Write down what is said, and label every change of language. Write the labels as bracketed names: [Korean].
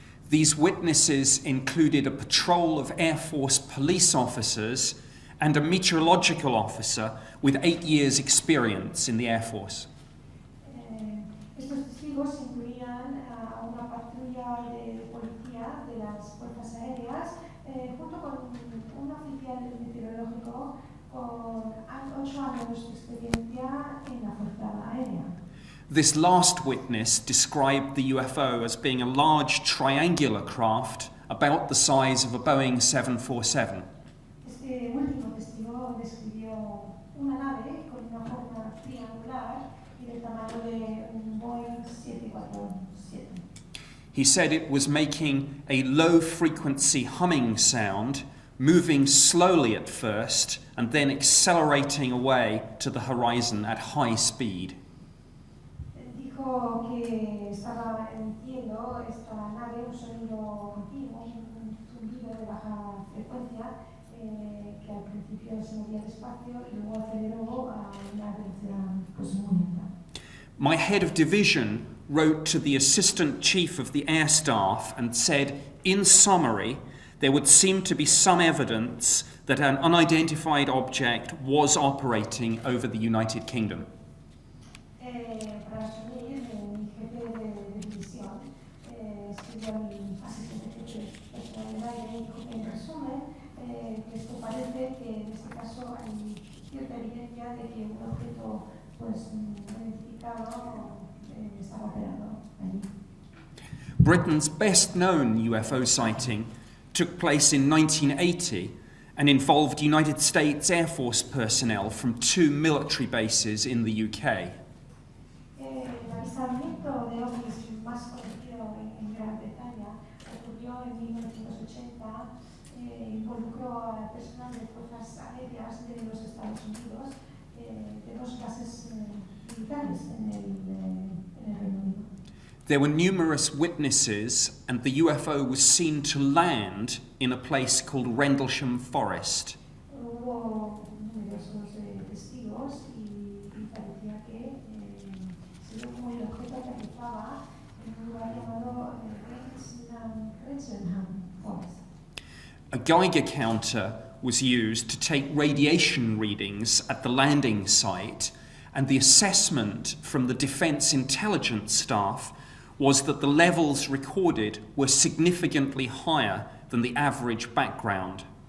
[English] These witnesses included a patrol of Air Force police officers and a meteorological officer with 8 years' experience in the Air Force. [Spanish] Estos testigos incluían a una patrulla de policía de las fuerzas aéreas junto con un oficial meteorológico con 8 años de experiencia en la Fuerza Aérea. [English] This last witness described the UFO as being a large triangular craft about the size of a Boeing 747. [Spanish] Este último testigo describió una nave con una forma triangular y del tamaño de un Boeing 747. [English] He said it was making a low-frequency humming sound, moving slowly at first, and then accelerating away to the horizon at high speed. [Spanish] Dijo que estaba emitiendo esta nave un sonido continuo, un zumbido de baja frecuencia que al principio se movía despacio y luego aceleró a una velocidad pues muy lenta. [English] My head of division wrote to the Assistant Chief of the Air Staff and said, in summary, there would seem to be some evidence that an unidentified object was operating over the United Kingdom. [Spanish] Para resumir, mi jefe de división escribió a mi asistente jefe personal del aire y dijo que en resumen que esto parece que en este caso hay cierta evidencia de que un objeto pues no identificado estaba operando allí. [English] Britain's best-known UFO sighting took place in 1980 and involved United States Air Force personnel from 2 military bases in the UK. [Spanish] El avistamiento de ovnis más conocido en Gran Bretaña ocurrió en 1980, involucró al personal de fuerzas aéreas de los Estados Unidos de 2 bases militares en el Reino Unido. [English] There were numerous witnesses, and the UFO was seen to land in a place called Rendlesham Forest. [Spanish] Hubo numerosos testigos y parecía que se vio como el objeto aterrizaba en un lugar llamado Rendlesham Forest. [English] A Geiger counter was used to take radiation readings at the landing site, and the assessment from the Defence Intelligence staff was that the levels recorded were significantly higher than the average background.